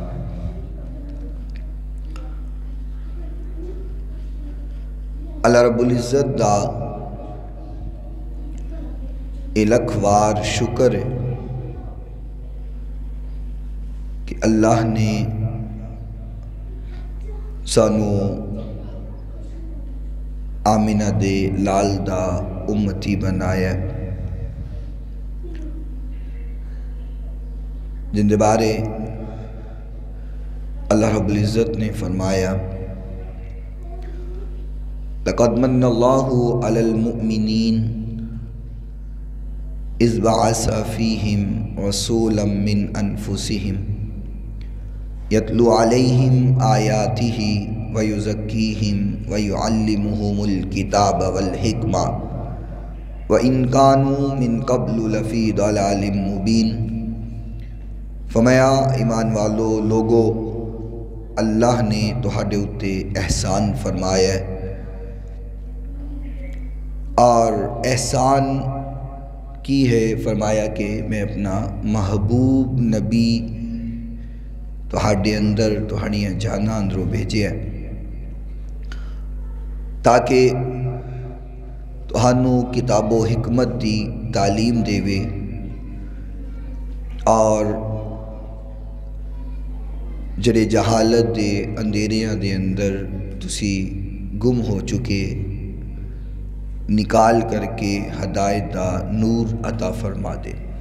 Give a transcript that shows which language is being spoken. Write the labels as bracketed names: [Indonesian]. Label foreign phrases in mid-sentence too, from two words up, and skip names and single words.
[Punjabi] اللہ رب العزت دا الکھ وار شکر ہے کہ اللہ نے سانو آمینہ دے لال دا امتی بنایا، جن دے بارے اللہ رب العزت نے فرمایا [Arabic] لَقَدْ مَنَّ اللَّهُ عَلَى الْمُؤْمِنِينَ اِذْ بَعَثَ فِيهِمْ رَسُولًا مِّنْ أَنفُسِهِمْ يَتْلُو عَلَيْهِمْ آيَاتِهِ وَيُزَكِّيهِمْ وَيُعَلِّمُهُمُ الْكِتَابَ وَالْحِكْمَةَ وَإِنْ كَانُوا مِنْ قَبْلُ لَفِي ضَلَالٍ مُّبِينٍ۔ [Punjabi] فرمایا ایمان والو لوگو، اللہ نے تہاڈے اُتے احسان فرمایا ہے، اور احسان کی ہے فرمایا کہ میں اپنا محبوب نبی تہاڈے اندر تہاڈیاں جاناں اندروں بھیجے ہیں تاکہ تہانوں کتاب و حکمت دی تعلیم دے وے اور جڑے جہالت دے اندھیریاں دے اندر تسی گم ہو چکے، نکال کر کے ہدایت دا نور عطا فرما دے۔